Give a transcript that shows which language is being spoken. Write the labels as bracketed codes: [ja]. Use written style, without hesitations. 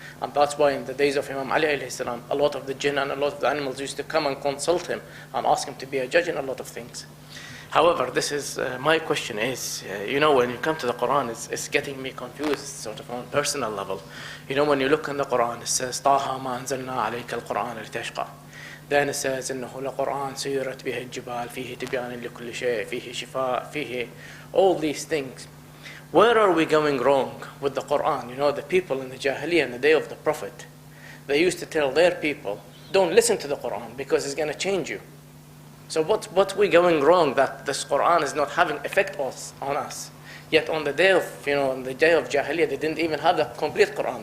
[en] And that's why in the days of Imam Ali alayhi salam, a lot of the jinn and a lot of the animals used to come and consult him and ask him to be a judge in a lot of things. However, this is my question is, when you come to the Quran, it's getting me confused, sort of on a personal level. When you look in the Quran, it says, [ar] طَاهَ مَا أَنزَلْنَا عَلَيْكَ الْقُرْآنَ لِتَشْقَى. [en] Then it says, [ar] إِنَّهُ لَقُرْآنٌ سُيِّرَتْ بِهِ الجِّبَالُ فِيهِ تِبْيَانٌ لِكُلِّ شَيْءٍ فِيهِ شِفَاءٌ فِيهِ [en] all these things. Where are we going wrong with the Quran? The people in the Jahiliyyah in the day of the Prophet, they used to tell their people, don't listen to the Quran because it's going to change you. So what we going wrong that this Quran is not having effect on us? Yet on the day of Jahiliyyah, they didn't even have the complete Quran.